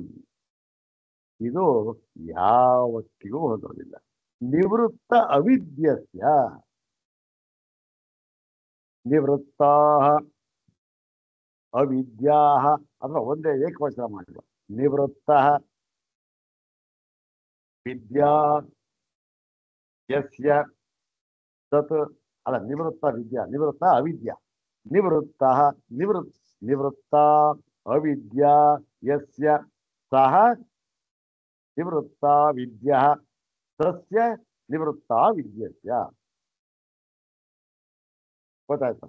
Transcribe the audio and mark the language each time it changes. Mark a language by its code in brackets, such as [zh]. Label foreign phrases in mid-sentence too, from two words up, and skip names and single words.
[kn] ಇದು ಯಾವತ್ತಿಗೂ ಹೋಗೋದಿಲ್ಲ. [sa] ನಿವೃತ್ತ ಅವಿದ್ಯಸ್ಯ, ನಿವೃತ್ತ ಅವಿದ್ಯಾ [kn] ಅಥವಾ ಒಂದೇ ಏಕವಚನ ಮಾಡಿಲ್ಲ. [sa] ನಿವೃತ್ತ ವಿದ್ಯಾ ಯಸ್ಯ ತತ್, ಅಲ್ಲ, ನಿವೃತ್ತ ವಿದ್ಯಾ, ನಿವೃತ್ತ ಅವಿದ್ಯಾ, ನಿವೃತ್ತ ನಿವೃತ್ತ ಅವಿದ್ಯಾ ಯಸ್ಯ ಸಹ ನಿವೃತ್ತ ವಿದ್ಯಾ ತಸ್ಯ ನಿವೃತ್ತ ವಿದ್ಯಸ್ಯ. [kn] ಗೊತ್ತಾಯ್ತು?